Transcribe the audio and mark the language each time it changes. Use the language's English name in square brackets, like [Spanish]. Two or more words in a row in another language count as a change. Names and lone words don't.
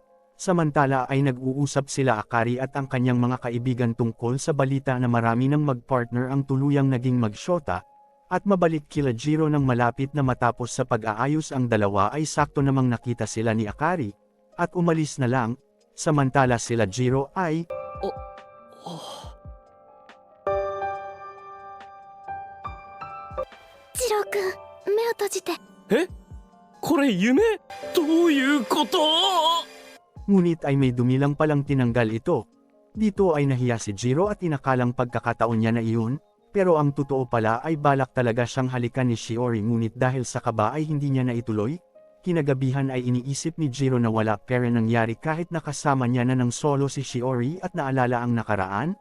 [Filipino] Samantala ay nag-uusap sila Akari at ang kanyang mga kaibigan tungkol sa balita na marami ng mag-partner ang tuluyang naging magsyota. At mabalik kila Jiro nang malapit na matapos sa pag-aayos ang dalawa ay sakto namang nakita sila ni Akari. At umalis na lang, samantala sila Jiro ay... [Japanese] ジローくん、目を閉じて。え、これ夢？どういうこと？ [Filipino] Ngunit ay may dumilang palang tinanggal ito. Dito ay nahiya si Jiro at inakalang pagkakataon niya na iyon, pero ang totoo pala ay balak talaga siyang halikan ni Shiori ngunit dahil sa kaba ay hindi niya naituloy. Kinagabihan ay iniisip ni Jiro na wala pera nangyari kahit nakasama niya na ng solo si Shiori at naalala ang nakaraan.